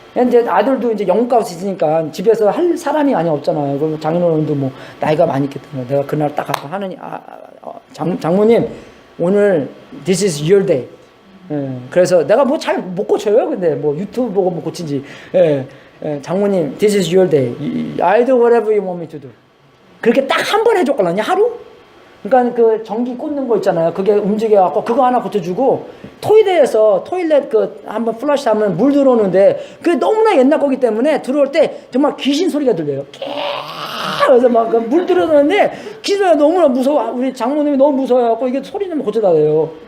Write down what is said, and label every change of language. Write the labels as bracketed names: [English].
[Korean] 이제 아들도 이제 영국가서 있으니까 집에서 할 사람이 많이 없잖아요. 그럼 장인어른도 뭐 나이가 많이 있기 때문에 내가 그날 딱 가서 하느니 장모님 오늘 [English] this is your day. [Korean] 예, 그래서 내가 뭐 잘 못 고쳐요. 근데 뭐 유튜브 보고 뭐 고친지. 예, 장모님 [English] this is your day. I do whatever you want me to do. [Korean] 그렇게 딱 한 번 해줬거든요. 하루. 그러니까 그 전기 꽂는 거 있잖아요. 그게 움직여갖고 그거 하나 고쳐주고 토일렛 한번 플러시 하면 물 들어오는데 그게 너무나 옛날 거기 때문에 들어올 때 정말 귀신 소리가 들려요. 그래서 막 물 들어오는데 귀신이 너무나 무서워. 우리 장모님이 너무 무서워갖고 이게 소리는 고쳐달래요.